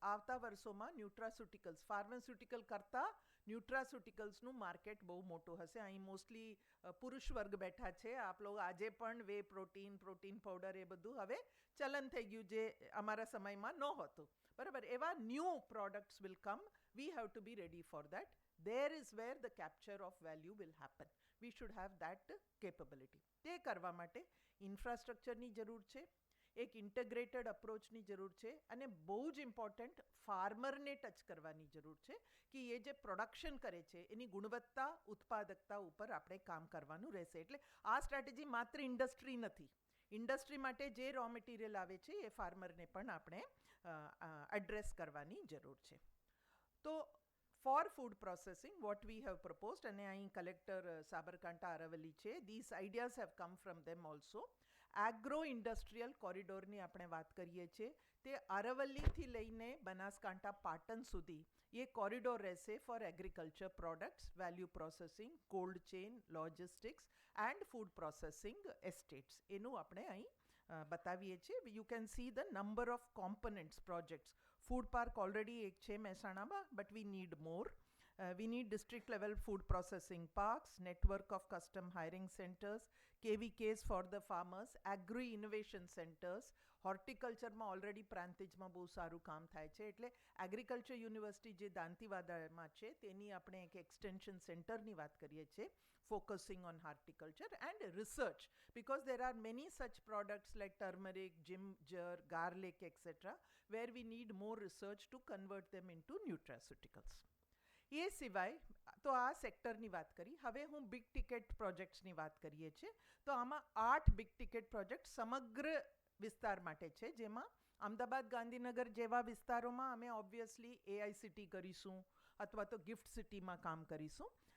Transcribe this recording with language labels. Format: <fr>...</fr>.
<gu>આવતા વર્ષોમાં ન્યુટ્રાસ્યુટિકલ્સ, ફાર્માસ્યુટિકલ કરતાં ન્યુટ્રાસ્યુટિકલ્સનું માર્કેટ બહુ મોટું હશે. અહીં મોસ્ટલી પુરુષ વર્ગ બેઠા છે. આપ લોકો આજે પણ વે પ્રોટીન, પ્રોટીન પાવડર એ બધું હવે ચલન થઈ ગયું જે અમારા સમયમાં નહોતું. બરાબર, એવા</gu> <en>New products will come. We have to be ready for that. There is where the capture of value will happen. We should have that capability.</en> <gu>તે કરવા માટે ઇન્ફ્રાસ્ટ્રક્ચરની જરૂર છે, એક ઇન્ટગ્રેટેડ અપ્રોચની જરૂર છે અને બહુ જ ઇમ્પોર્ટન્ટ ફાર્મરને ટચ કરવાની જરૂર છે કે એ જે પ્રોડક્શન કરે છે એની ગુણવત્તા, ઉત્પાદકતા ઉપર આપણે કામ કરવાનું રહેશે. એટલે આ સ્ટ્રેટેજી માત્ર ઇન્ડસ્ટ્રી નથી. ઇન્ડસ્ટ્રી માટે જે રો મટીરિયલ આવે છે એ ફાર્મરને પણ આપણે એડ્રેસ કરવાની જરૂર છે.</gu> <en>તો for food processing what we have proposed,</en> <gu>અને અહીં કલેક્ટર સાબરકાંઠા અરવલ્લી છે,</gu> <en>This ideas have come from them also.</en> <gu>Agro industrial કોરિડોરની આપણે વાત કરીએ છીએ, તે અરવલ્લીથી લઈને બનાસકાંઠા પાટણ સુધી એ કોરિડોર રહેશે</gu> <en>For agriculture products, value processing, cold chain, logistics and food processing estates.</en> <gu>એનું આપણે અહીં બતાવીએ છીએ.</gu> <en>You can see the number of components projects.</en> <gu>Food park already એક છે મહેસાણામાં,</gu> <en>But we need more. We need district level food processing parks, network of custom hiring centers, KVKs for the farmers, agri innovation centers.</en> <gu>હોર્ટિકલ્ચરમાં already પ્રાંતિજમાં બહુ સારું કામ થાય છે, એટલે agriculture university જે દાંતીવાડામાં છે તેની આપણે એક એક્સટેન્શન સેન્ટરની વાત કરીએ છીએ,</gu> <en>focusing on horticulture and research, because there are many such products like turmeric, ginger, garlic, etc., where we need more research to convert them into nutraceuticals.</en> <gu>એ સિવાય તો આ સેક્ટરની વાત કરી. હવે હું બિગ ટિકેટ પ્રોજેક્ટ્સની વાત કરીએ છીએ, તો આમાં 8 બિગ ટિકેટ પ્રોજેક્ટ સમગ્ર વિસ્તાર માટે છે, જેમાં અમદાવાદ, ગાંધીનગર જેવા વિસ્તારોમાં અમે ઓબ્વિયસલી AICT કરીશું અથવા તો ગિફ્ટ સિટીમાં કામ કરીશું.</gu>